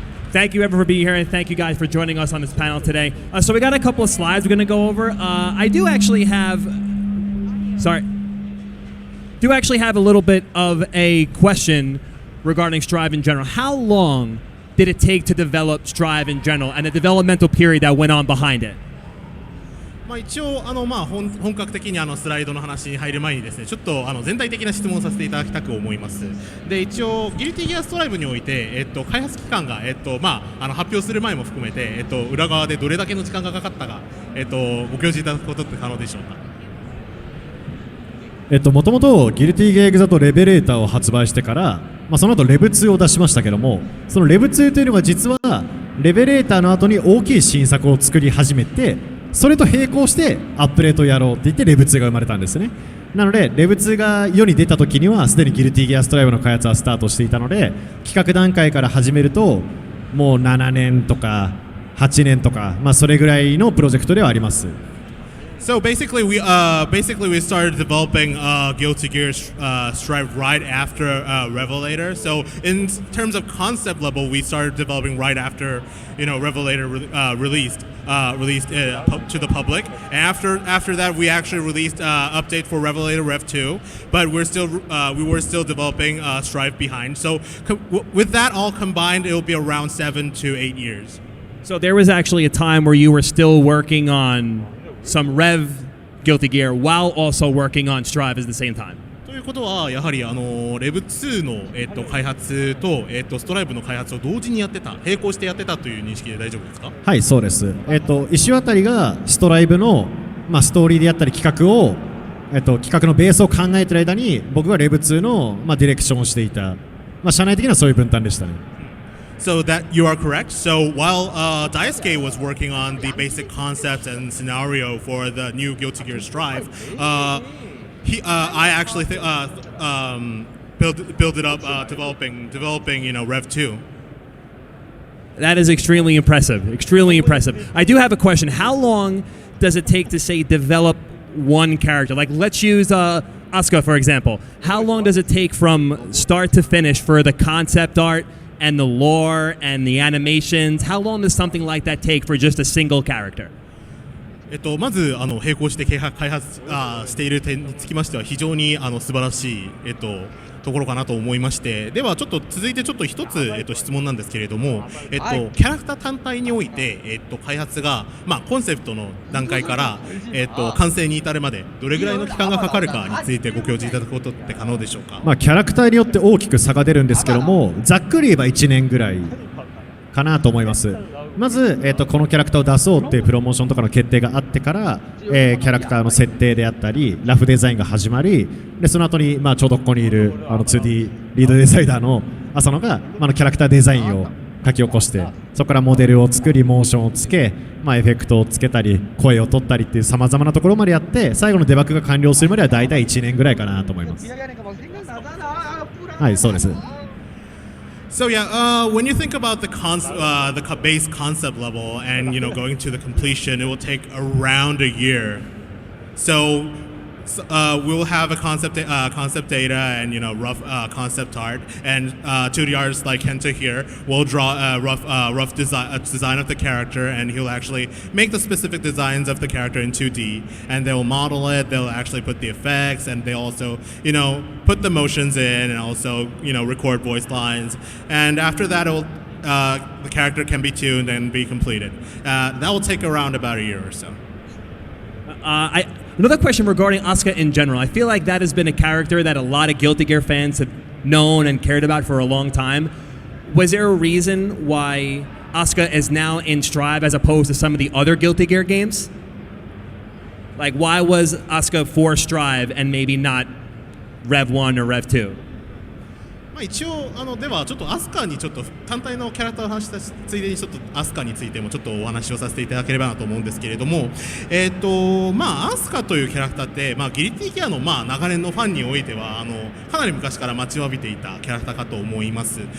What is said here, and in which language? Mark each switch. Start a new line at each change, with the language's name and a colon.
English: Thank you, everyone, for being here, and thank you guys for joining us on this panel today. So we got a couple of slides we're going to go over. I do actually have a little bit of a question regarding Strive in general. How long did it take to develop Strive in general and the developmental period that went on behind it?
Japanese: 一応本格的にスライドの話に入る前にですね、ちょっと全体的な質問をさせていただきたく思います。で、一応ギルティギアストライブにおいて開発期間が発表する前も含めて裏側でどれだけの時間がかかったかご教示いただくことって可能でしょうか。もともとギルティギアエグザとレベレーターを発売してから、その後レブ2を出しましたけども、そのレブ2というのが実はレベレーターの後に大きい新作を作り始めて、それと並行してアップデートをやろうって言ってレブ2が生まれたんですね。なのでレブ2が世に出た時にはすでにギルティギアストライブの開発はスタートしていたので、企画段階から始めるともう7年とか8年とか、それぐらいのプロジェクトではあります。
English: So basically, we started developing Guilty Gear Strive right after Revelator. So in terms of concept level, we started developing right after Revelator released to the public. And after that, we actually released update for Revelator Rev 2. But we were still developing Strive behind. So with that all combined, it will be around 7 to 8 years. So there was actually a time where you were still working on some Rev Guilty Gear while also working on Strive at the same time.
Japanese: ということはやはりレブ2の開発とストライブの開発を同時にやってた、並行してやってたという認識で大丈夫ですか？はい、そうです。石渡がストライブのストーリーであったり企画を企画のベースを考えている間に僕がレブ2のディレクションをしていた。社内的にはそういう分担でしたね。
English: So that you are correct. So while Daisuke was working on the basic concept and scenario for the new Guilty Gear Strive, I actually built it up, developing Rev 2. That is extremely impressive. Extremely impressive. I do have a question. How long does it take to say develop one character? Like let's use Asuka for example. How long does it take from start to finish for the concept art and the lore and the animations? How long does something like that take for just a single character?
Japanese: まず並行して開発している点につきましては非常に素晴らしいところかなと思いまして、ではちょっと続いてちょっと一つ質問なんですけれども、キャラクター単体において開発がコンセプトの段階から完成に至るまでどれぐらいの期間がかかるかについてご教示いただくことって可能でしょうか？キャラクターによって大きく差が出るんですけども、ざっくり言えば1年ぐらいかなと思います。まず、このキャラクターを出そうっていうプロモーションとかの決定があってから、キャラクターの設定であったりラフデザインが始まり、でその後に、ちょうどここにいる2D リードデザイナーの浅野が、キャラクターデザインを書き起こして、そこからモデルを作りモーションをつけ、エフェクトをつけたり声を取ったりっていうさまざまなところまでやって、最後のデバッグが完了するまではだいたい1年ぐらいかなと思います。はい、そうです。
English: So yeah, when you think about the base concept level and going to the completion, it will take around a year. So we'll have a concept data and rough concept art, and 2D artists like Kenta here will draw a rough design of the character, and he'll actually make the specific designs of the character in 2D, and they'll model it. They'll actually put the effects, and they also put the motions in, and also record voice lines. And after that, the character can be tuned and be completed. That will take around about a year or so. Another question regarding Asuka in general. I feel like that has been a character that a lot of Guilty Gear fans have known and cared about for a long time. Was there a reason why Asuka is now in Strive as opposed to some of the other Guilty Gear games? Like, why was Asuka for Strive and maybe not Rev 1 or Rev 2?
Japanese: まあ、一応ではちょっとアスカにちょっと単体のキャラクターを話したついでにちょっとアスカについてもちょっとお話をさせていただければなと思うんですけれども、まあアスカというキャラクターって、まあ、ギルティギアのまあ長年のファンにおいてはかなり昔から待ちわびていたキャラクターかと思います。